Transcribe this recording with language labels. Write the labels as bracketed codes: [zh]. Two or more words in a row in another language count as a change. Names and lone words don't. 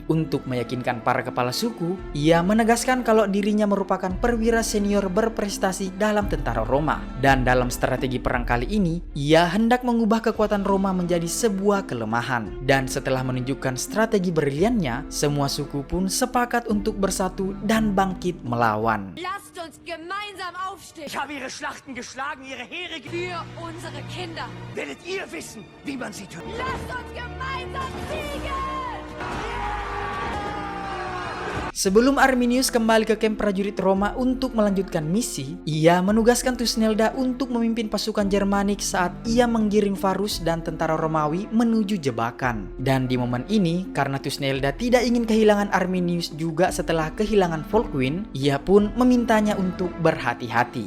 [id] Untuk meyakinkan para kepala suku, ia menegaskan kalau dirinya merupakan perwira senior berprestasi dalam tentara Roma, dan dalam strategi perang kali ini ia hendak mengubah kekuatan Roma menjadi sebuah kelemahan. Dan setelah menunjukkan strategi briliannya, semua suku pun sepakat untuk bersatu dan bangkit melawan. [de] Lasst uns gemeinsam aufstehen. Ich habe ihre Schlachten geschlagen, ihre Heere Für unsere Kinder. werdet ihr wissen, wie man sie tötet. Lasst uns gemeinsam siegen! [id] Sebelum Arminius kembali ke kamp prajurit Roma untuk melanjutkan misi, ia menugaskan Thusnelda untuk memimpin pasukan Germanik saat ia menggiring Varus dan tentara Romawi menuju jebakan. Dan di momen ini, karena Thusnelda tidak ingin kehilangan Arminius juga setelah kehilangan Volkwin, ia pun memintanya untuk berhati-hati.